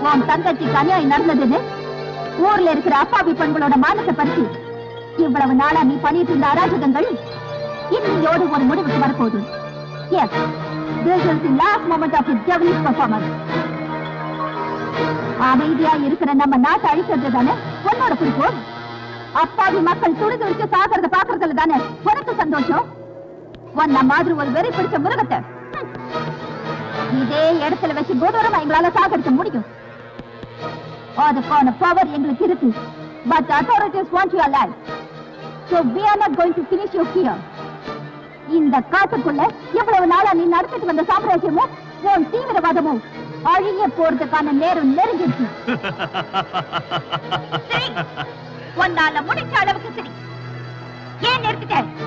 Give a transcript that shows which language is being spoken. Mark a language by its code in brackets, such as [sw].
[ta] தங்கச்சிக்கு அநியாயம் நடந்ததுன்னு ஊர்ல இருக்கிற அப்பாவி பெண்களோட மானத்தை பறிச்சு இவ்வளவு நாளா நீ பண்ணிட்டு இருந்த அராஜகங்கள் இன்னையோடு ஒரு முடிவுக்கு வரப்போகுது. [en] Yes, this is the last moment of his devilish performance. [ta] அமைதியா இருக்கிற நம்ம நாட்டை அழிக்கிறது தானே உன்னோட குறிக்கோள். அப்பாவி மக்கள் துடிது வச்சு சாகிறத பாக்குறதுல தானே உனக்கு சந்தோஷம். உன்ன மாதிரி ஒரு வெறி பிடிச்ச மிருகத்தை இதே இடத்துல வச்சு கொடூரமா எங்களால சாகடிக்க முடியும். அதுக்கான பவர் எங்களுக்கு இருக்கு. [en] But the authorities want you alive. So we are not going to finish you here. [ta] இந்த காட்டுக்குள்ள எவ்வளவு நாளா நீ நடத்திட்டு வந்த சாம்ராஜ்யமும் உன் தீவிரவாதமும் அழிய போறதுக்கான நேரம் நெருங்கிடுச்சு. உன்னால முடிச்ச அளவுக்கு சரி. ஏன் நிறுத்திட்ட?